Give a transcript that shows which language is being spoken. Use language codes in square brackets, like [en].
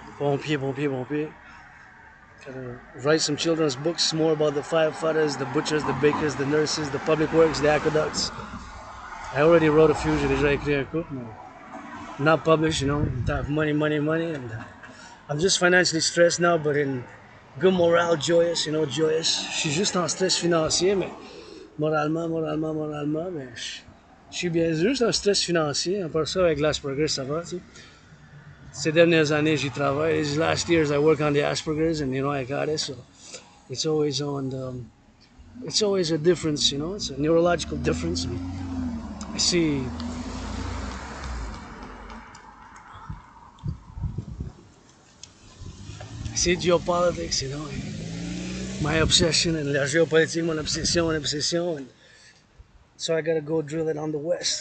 [fr] Pompier, pompier, pompier. [en] Gotta write some children's books more about the firefighters, the butchers, the bakers, the nurses, the public works, the aqueducts. I already wrote a few, [fr] j'ai déjà écrit un couple, mais [en] not published, you know. Have money, money, money, and I'm just financially stressed now, but in good morale, joyous, you know, joyous. [fr] Je suis juste en stress financier, mais moralement, mais je suis bien juste en stress financier. À part ça, avec l'Asperger, ça va, tu sais. Ces dernières années, j'y travaille. [en] These last years, I work on the Asperger's, and, you know, I got it, so it's always a difference, you know. It's a neurological difference. I see geopolitics, you know, my obsession, and [fr] la géopolitique, mon obsession, [en] and so I gotta go drill it on the west.